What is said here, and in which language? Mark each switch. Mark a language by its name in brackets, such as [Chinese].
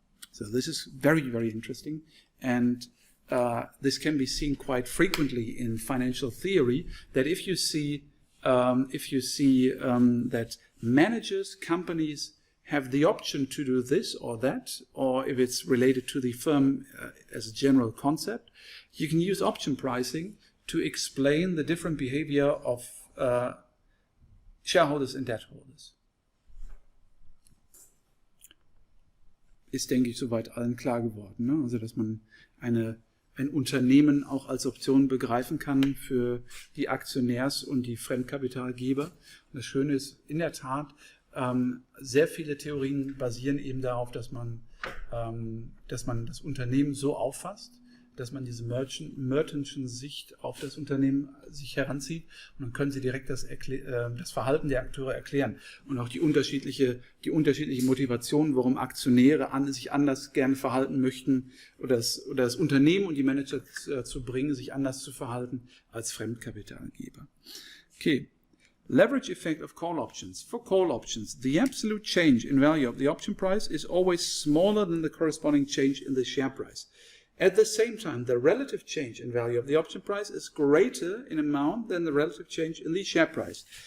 [English] So this is very, very interesting, and this can be seen quite frequently in financial theory, that if you see that managers, companies have the option to do this or that, or if it's related to the firm as a general concept, you can use option pricing to explain the different behavior of shareholders and debt holders. [German] Ist, denke ich, soweit allen klar geworden, ne? Also, dass man ein Unternehmen auch als Option begreifen kann für die Aktionärs- und die Fremdkapitalgeber. Und das Schöne ist, in der Tat, sehr viele Theorien basieren eben darauf, dass man das Unternehmen so auffasst, dass man diese Merton'sche Sicht auf das Unternehmen sich heranzieht, und dann können Sie direkt das Verhalten der Akteure erklären und auch die unterschiedliche Motivation, warum Aktionäre sich anders gerne verhalten möchten, oder das Unternehmen und die Manager zu bringen, sich anders zu verhalten als Fremdkapitalgeber. Okay. [English] Leverage effect of call options. For call options, the absolute change in value of the option price is always smaller than the corresponding change in the share price. At the same time, the relative change in value of the option price is greater in amount than the relative change in the share price.